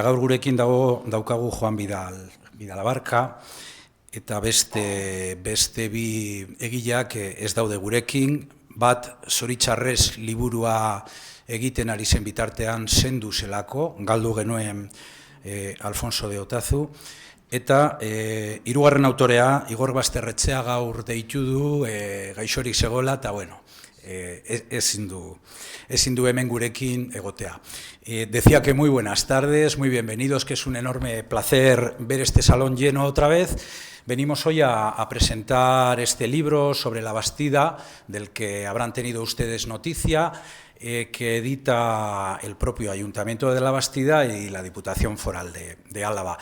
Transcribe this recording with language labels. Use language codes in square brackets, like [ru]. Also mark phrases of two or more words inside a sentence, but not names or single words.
[eu] gaur gurekin daukagu Juan Vidal Abarka, eta beste bi egileak ez daude gurekin, bat zoritxarrez liburua egiten ari zen bitartean zendu zelako, galdu genuen Alfonso de Otazu, eta hirugarren autorea, Igor Basterretxea gaur deitu du, gaixorik zegoela, eta bueno, ezin du hemen gurekin egotea. [es] Decía que muy buenas tardes, muy bienvenidos, que es un enorme placer ver este salón lleno otra vez. Venimos hoy a presentar este libro sobre la Bastida, del que habrán tenido ustedes noticia, que edita el propio Ayuntamiento de la Bastida y la Diputación Foral de Álava.